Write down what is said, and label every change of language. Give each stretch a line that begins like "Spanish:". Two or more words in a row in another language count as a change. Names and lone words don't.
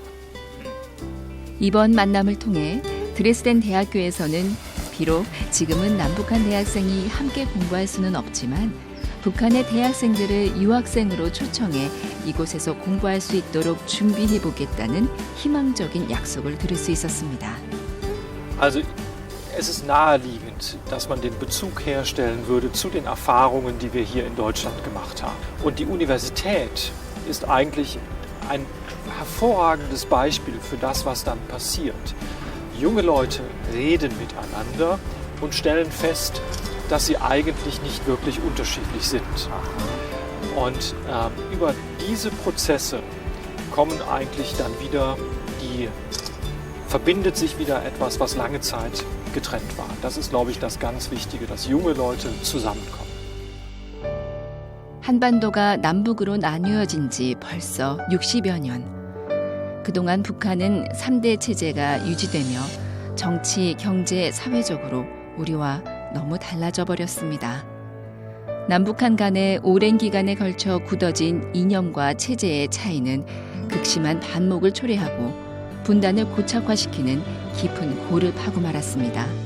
Korean: 이번 만남을 통해 드레스덴 대학교에서는 비록 지금은 남북한 대학생이 함께 공부할 수는 없지만 북한의 대학생들을 유학생으로 초청해 이곳에서 공부할 수 있도록 준비해보겠다는 희망적인 약속을 들을 수 있었습니다.
German: Also es ist naheliegend, dass man den Bezug herstellen würde zu den Erfahrungen, die wir hier in Deutschland gemacht haben. Und die Universität ist eigentlich ein hervorragendes Beispiel für das, was dann passiert. Junge Leute reden miteinander und stellen fest, dass sie eigentlich nicht wirklich unterschiedlich sind. Und über diese Prozesse kommen eigentlich dann wieder verbindet sich wieder etwas, was lange Zeit getrennt war. Das ist, glaube ich, das ganz Wichtige, dass junge Leute zusammenkommen.
Korean: 한반도가 남북으로 나뉘어진 지 벌써 60여 년. 그동안 북한은 3대 체제가 유지되며 정치, 경제, 사회적으로 우리와 너무 달라져 버렸습니다. 남북한 간의 오랜 기간에 걸쳐 굳어진 이념과 체제의 차이는 극심한 반목을 초래하고 분단을 고착화시키는 깊은 골을 파고 말았습니다.